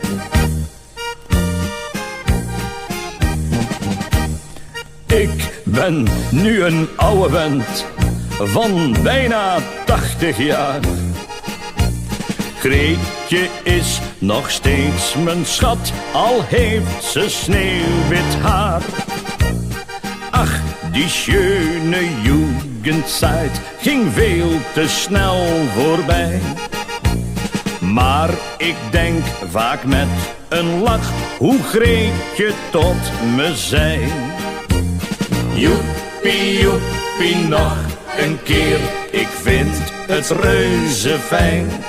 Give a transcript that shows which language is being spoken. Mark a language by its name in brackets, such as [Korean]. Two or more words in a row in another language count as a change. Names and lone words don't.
[Dutch] Ik ben nu een oude vent van bijna 80 jaar. Greetje is nog steeds mijn schat, al heeft ze sneeuwwit haar. [German] Ach, die schöne Jugendzeit [Dutch] ging veel te snel voorbij. Maar ik denk vaak met een lach hoe Greetje tot me zei. Joepie, joepie, nog een keer, ik vind het reuze fijn.